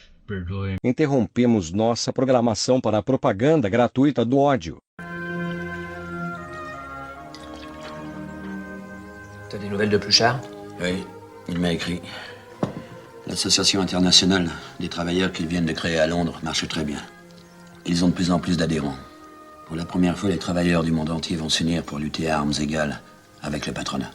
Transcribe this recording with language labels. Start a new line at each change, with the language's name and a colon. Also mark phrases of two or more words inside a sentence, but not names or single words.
Portuguese: Interrompemos nossa programação para a propaganda gratuita do ódio.
French: T'as des nouvelles de Pluchart? Oui, il m'a écrit. L'association internationale des travailleurs qu'ils viennent de créer à Londres marche très bien. Ils ont de plus en plus d'adhérents. Pour la première fois, les travailleurs du monde entier vont s'unir pour lutter à armes égales avec le patronat.